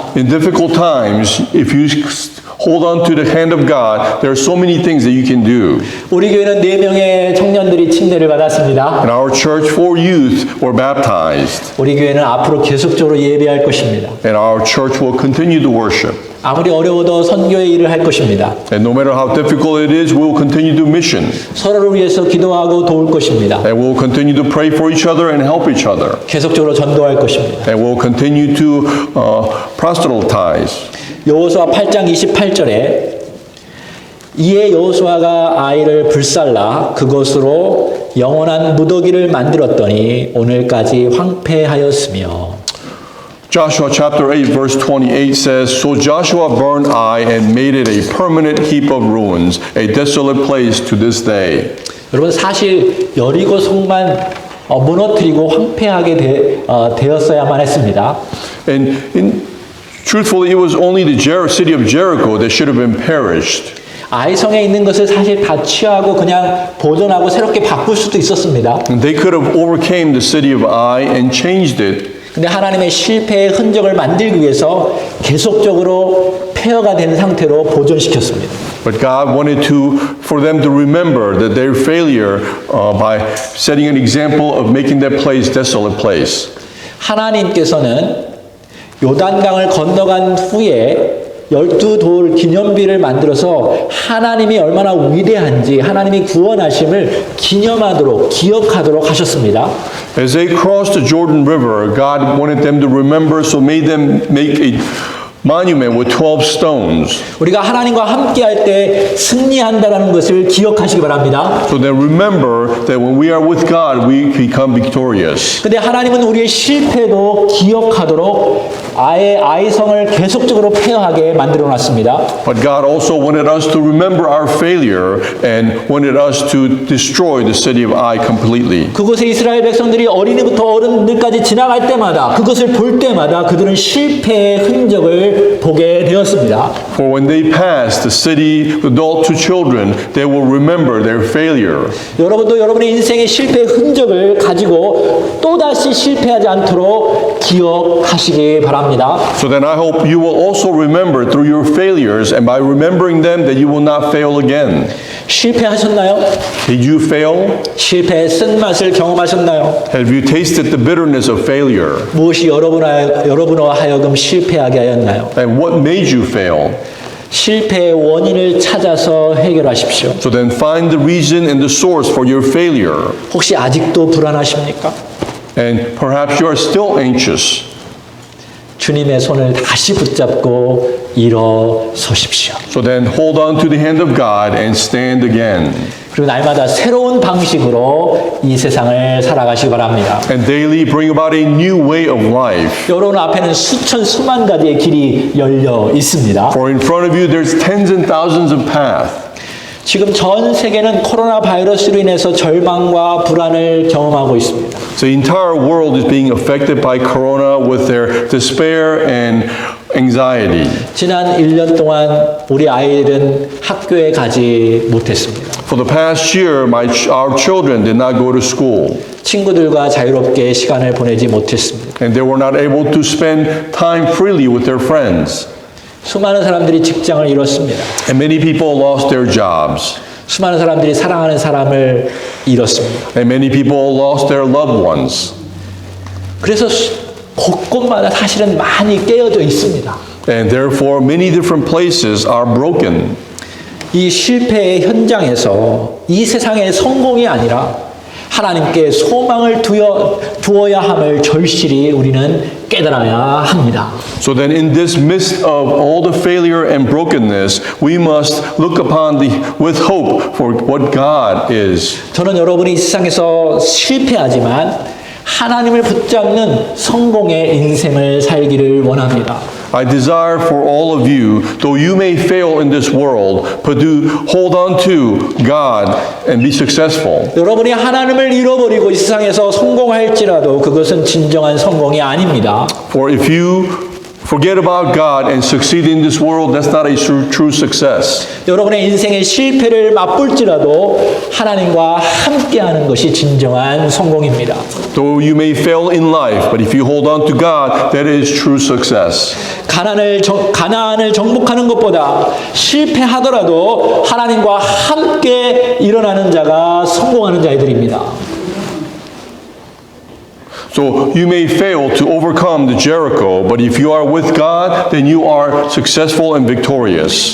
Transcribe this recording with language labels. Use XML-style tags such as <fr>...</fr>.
<en>In difficult times, if you hold on to the hand of God, there are so many things that you can do.</en> <ko>우리 교회는 4명의 청년들이 침례를 받았습니다.</ko> <en>In our church, 4 youth were baptized.</en> <ko>우리 교회는 앞으로 계속적으로 예배할 것입니다.</ko> <en>And our church will continue to worship.</en> <ko>아무리 어려워도 선교의 일을 할 것입니다.</ko> <en>And no matter how difficult it is, we will continue to mission.</en> <ko>서로를 위해서 기도하고 도울 것입니다.</ko> <en>And we will continue to pray for each other and help each other.</en> <ko>계속적으로 전도할 것입니다.</ko> <en>And we will continue to proselytize.</en> <ko>여호수아 8장 28절에 이에 여호수아가 아이를 불살라 그것으로 영원한 무더기를 만들었더니 오늘까지 황폐하였으며</ko> <en>Joshua chapter 8 verse 28 says, So Joshua burned Ai and made it a permanent heap of ruins, a desolate place to this day.</en> <ko>여러분 사실 여리고 성만 무너뜨리고 황폐하게 되었어야만 했습니다.</ko> <en>And truthfully, it was only the city of Jericho that should have been perished.</en> <ko>아이성에 있는 것을 사실 다 취하고 그냥 보존하고 새롭게 바꿀 수도 있었습니다.</ko> <en>And they could have overcame the city of Ai and changed it.</en> <ko>근데 하나님의 실패의 흔적을 만들기 위해서 계속적으로 폐허가 된 상태로 보존시켰습니다.</ko> <en>But God wanted for them to remember that their failure by setting an example of making that place desolate place.</en> <ko>하나님께서는 요단강을 건너간 후에 12돌 기념비를 만들어서 하나님이 얼마나 위대한지 하나님이 구원하심을 기념하도록 기억하도록 하셨습니다.</ko> <en>As they crossed the Jordan River, God wanted them to remember, so made them make a monument with 12 stones.</en> <ko>우리가 하나님과 함께할 때 승리한다라는 것을 기억하시기 바랍니다.</ko> <en>So then remember that when we are with God, we become victorious.</en> <ko>근데 하나님은 우리의 실패도 기억하도록 아이성을 계속적으로 폐허하게 만들어 놨습니다.</ko> <en>But God also wanted us to remember our failure and wanted us to destroy the city of Ai completely.</en> <ko>그곳에 이스라엘 백성들이 어린이부터 어른들까지 지나갈 때마다 그것을 볼 때마다 그들은 실패의 흔적을 보게 되었습니다.</ko> <en>For when they pass the city, adult to children, they will remember their failure.</en> <ko>여러분도 여러분의 인생의 실패의 흔적을 가지고 또다시 실패하지 않도록 기억하시기 바랍니다.</ko> <en>So then I hope you will also remember through your failures, and by remembering them that you will not fail again.</en> <ko>실패하셨나요?</ko> <en>Did you fail?</en> <ko>실패의 쓴맛을 경험하셨나요?</ko> <en>Have you tasted the bitterness of failure?</en> <ko>무엇이 여러분과 하여금 실패하게 하였나요?</ko> <en>And what made you fail?</en> <ko>실패의 원인을 찾아서 해결하십시오.</ko> <en>So then find the reason and the source for your failure.</en> <ko>혹시 아직도 불안하십니까?</ko> <en>And perhaps you are still anxious.</en> <ko>주님의 손을 다시 붙잡고 일어서십시오.</ko> <en>So then hold on to the hand of God and stand again.</en> <ko>그리고 날마다 새로운 방식으로 이 세상을 살아가시기 바랍니다.</ko> <en>And daily bring about a new way of life.</en> <ko>여러분 앞에는 수만 가지의 길이 열려 있습니다.</ko> <en>For in front of you there's tens and thousands of paths.</en> <ko>지금 전 세계는 코로나 바이러스로 인해서 절망과 불안을 경험하고 있습니다.</ko> <en>The entire world is being affected by corona with their despair and anxiety.</en> <ko>지난 1년 동안 우리 아이들은 학교에 가지 못했습니다.</ko> <en>For the past year, our children did not go to school,</en> <ko>친구들과 자유롭게 시간을 보내지 못했습니다.</ko> <en>and they were not able to spend time freely with their friends.</en> <ko>수많은 사람들이 직장을 잃었습니다.</ko> <en>And many people lost their jobs,</en> <ko>수많은 사람들이 사랑하는 사람을 잃었습니다.</ko> <en>and many people lost their loved ones.</en> <ko>그래서 곳곳마다 사실은 많이 깨어져 있습니다.</ko> <en>And therefore, many different places are broken.</en> <ko>이 실패의 현장에서 이 세상의 성공이 아니라 하나님께 소망을 두어야 함을 절실히 우리는 깨달아야 합니다.</ko> <en>So then in this midst of all the failure and brokenness, we must look upon with hope for what God is.</en> <ko>저는 여러분이 이 세상에서 실패하지만 하나님을 붙잡는 성공의 인생을 살기를 원합니다.</ko> <en>I desire for all of you, though you may fail in this world, but do hold on to God and be successful.</en> <ko>여러분이 하나님을 잃어버리고 이 세상에서 성공할지라도 그것은 진정한 성공이 아닙니다.</ko> <en>For if you forget about God and succeed in this world, that's not a true success.</en> <ko>여러분의 인생의 실패를 맛볼지라도 하나님과 함께하는 것이 진정한 성공입니다.</ko> <en>Though you may fail in life, but if you hold on to God, that is true success.</en> <ko>가나안을 정복하는 것보다 실패하더라도 하나님과 함께 일어나는 자가 성공하는 자들입니다.</ko> <en>So you may fail to overcome the Jericho, but if you are with God, then you are successful and victorious.</en>